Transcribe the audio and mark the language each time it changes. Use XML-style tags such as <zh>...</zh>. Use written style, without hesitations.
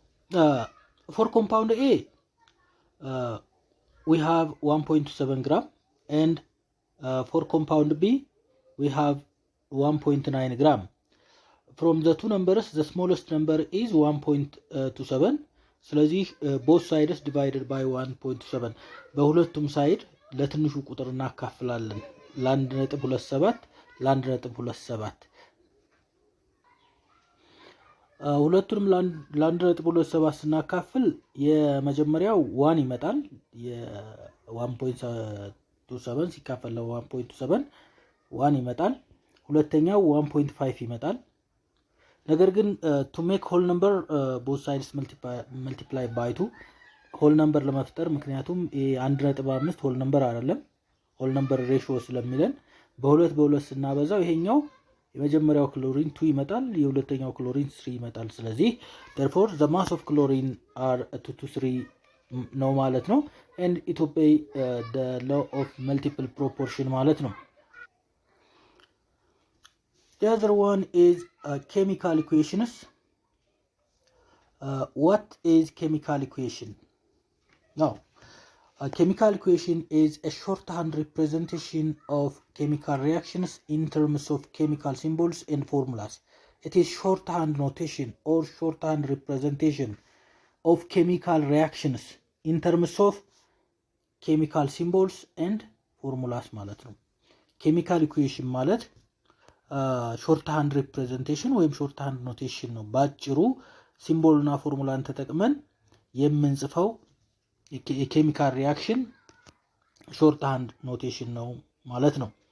<en>For compound A we have 1.7 gram and for compound B we have 1.9 gram. From the two numbers the smallest number is 1.27.</en> <am>ስለዚህ</am> <en>both sides divided by 1.7</en> <am>በሁለቱም ሳይድ ለትንሹ ቁጥር እናካፍላለን ለ1.27 ለ1.27 ሁለቱንም ለ1.27 ስናካፍል የመጀመሪያው 1 ይመጣል የ1.27 ሲካፈል ለ1.27 1 ይመጣል ሁለተኛው 1.5 ይመጣል ነገር ግን</am> <en>to make whole number both sides multiply by 2 whole number</en> <am>ለመፍጠር ምክንያቱም 1.5</am> <en>whole number አይደለም whole number ratio</en> <am>ስለሚለን በሁለት ስናበዛው ይሄኛው የመጀመሪያው ክሎሪን 2 ይመጣል የሁለተኛው ክሎሪን 3 ይመጣል ስለዚህ</am> <en>therefore the mass of chlorine are 2 to 3</en> <am>ነው ማለት ነው</am> <en>and it obey the law of multiple proportion</en> <am>ማለት ነው</am> <en>The other one is chemical equations. What is chemical equation? Now, a chemical equation is a shorthand representation of chemical reactions in terms of chemical symbols and formulas. It is shorthand notation or shorthand representation of chemical reactions in terms of chemical symbols and formulas</en> <am>ማለት ነው። chemical equation ማለት ሾርት ሃንድ ሪፕሬዘንቴሽን ወይም ሾርት ሃንድ ኖቴሽን ነው ባጭሩ ሲምቦልና ፎርሙላን ተጠቅመን የምንጽፈው የኬሚካል ሪአክሽን ሾርት ሃንድ ኖቴሽን ነው ማለት ነው</am>